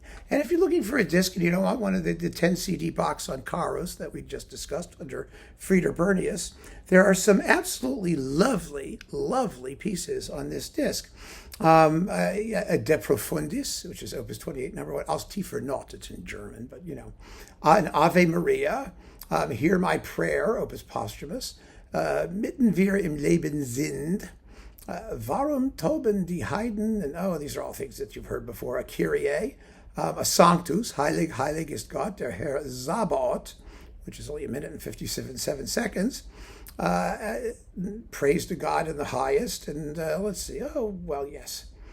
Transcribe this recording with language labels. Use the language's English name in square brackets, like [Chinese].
[English] And if you're looking for a disc and you don't want one of the 10 CD box on Caros that we just discussed under Frieder Bernius, there are some absolutely lovely, lovely pieces on this disc. A De Profundis, which is Opus 28, number 1. [German] Aus tiefer Not, [English] it's in German, but you know. An Ave Maria, Hear My Prayer, Opus Posthumous. [German] Mitten wir im Leben sind. Warum toben die Heiden? [English] And these are all things that you've heard before. A Kyrie. A Sanctus, [German] Heilig, Heilig ist Gott, der Herr Sabaoth, [English] which is only 1 minute and 57 seconds. Praise to God in the highest. And let's see. Yes.